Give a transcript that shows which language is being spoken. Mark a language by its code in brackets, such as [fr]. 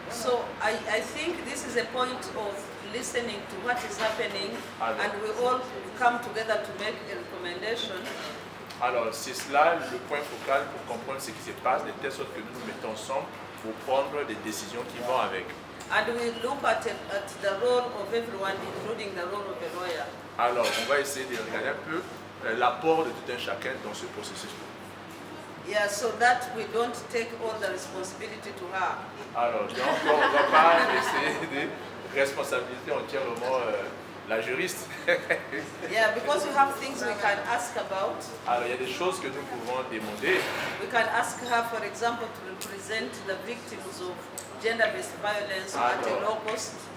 [en] So I think this is a point of listening to what is happening, and we all come together to make a recommendation. [fr] Alors, c'est cela le point focal pour comprendre ce qui se passe, de telle sorte que nous nous mettons ensemble pour prendre des décisions qui vont avec. [en] And we look at the role of everyone, including the role of the lawyer. [fr] Alors, on va essayer de regarder un peu l'apport de tout un chacun dans ce processus. [en] Yeah, so that we don't take all the responsibility to her. [fr] Alors, donc, on ne va pas essayer de responsabiliser entièrement la juriste. [en] Yeah, because we have things we can ask about. [fr] Alors, il y a des choses que nous pouvons demander. [en] We can ask her, for example, to represent the victims of gender-based violence at a low cost.